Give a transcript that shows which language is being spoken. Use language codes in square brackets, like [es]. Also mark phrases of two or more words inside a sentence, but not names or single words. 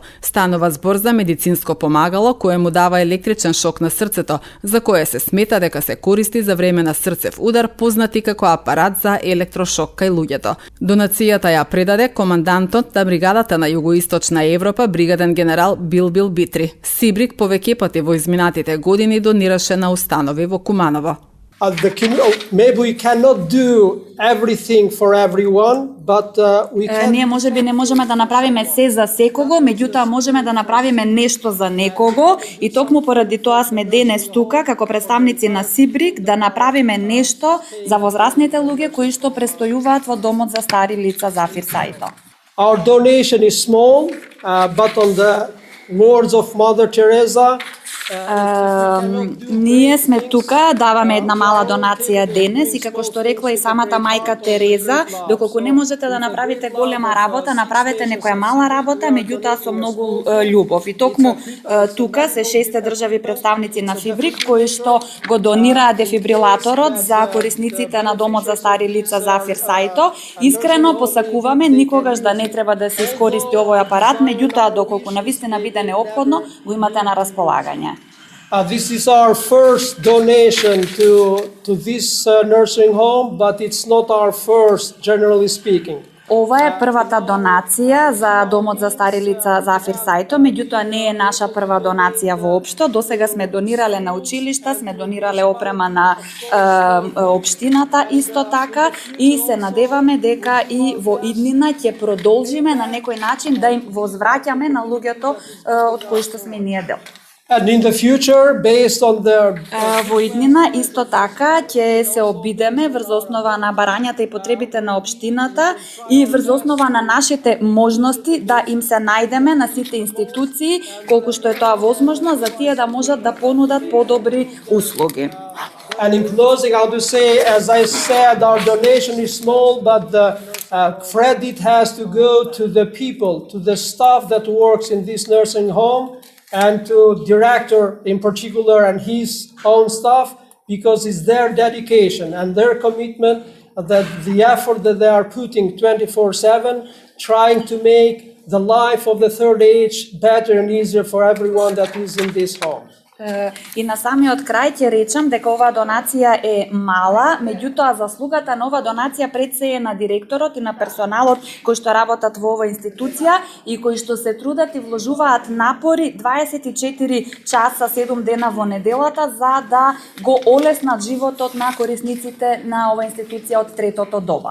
[mk] Станува збор за медицинско помагало кое му дава електричен шок на срцето, за кое се смета дека се користи за време на срцев удар, познати како апарат за електрошок кај луѓето. Донацијата ја предаде командантот на бригадата на Југоисточна Европа, бригаден генерал Билбил Битри. Сибрик повеќе пати во изминатите години донираше на установи во Куманово. [en] Maybe we cannot do everything for everyone, but we can... [mk] Ние можеби не можеме да направиме се за секого, меѓутоа можеме да направиме нешто за некого и токму поради тоа сме денес тука како представници на Сибрик да направиме нешто за возрастните луѓе кои што престојуваат во домот за стари лица Зафир Сајто. [en] Our donation is small, but on the words of Mother Teresa, [mk] ние сме тука, даваме една мала донација денес и како што рекла и самата мајка Тереза, доколку не можете да направите голема работа, направете некоја мала работа, меѓутоа со многу љубов. И токму тука се 6 држави представници на Сибрик кои што го донираат дефибрилаторот за корисниците на домот за стари лица Зафир Сајто. Искрено посакуваме никогаш да не треба да се искористи овој апарат, меѓутоа доколку навистина биде неопходно, го имате на располагање. [en] This is our first donation to this nursing home, but it's not our first, generally speaking. [mk] Ова е првата донација за домот за стари лица Зафир Сајто, меѓутоа не е наша прва донација воопшто. Досега сме донирале на училишта, сме донирале опрема на општината исто така и се надеваме дека и во иднина ќе продолжиме на некој начин да им возвраќаме на луѓето од кои што сме ние дел. [en] And in the future, based on the... [mk] Во иднина исто така ќе се обидеме врз основа на барањата и потребите на општината и врз основа на нашите можности да им се најдеме на сите институции колку што е тоа возможно за тие да можат да понудат подобри услуги. [en] And in closing, I would say, as I said, our donation is small, but the credit has to go to the people, to the staff that works in this nursing home, and to director in particular and his own staff, because it's their dedication and their commitment, that the effort that they are putting 24/7, trying to make the life of the third age better and easier for everyone that is in this home. [mk] И на самиот крај ќе речам дека оваа донација е мала, меѓутоа заслугата на оваа донација пред се е на директорот и на персоналот кои што работат во оваа институција и кои што се трудат и вложуваат напори 24 часа 7 дена во неделата за да го олеснат животот на корисниците на оваа институција од третото доба.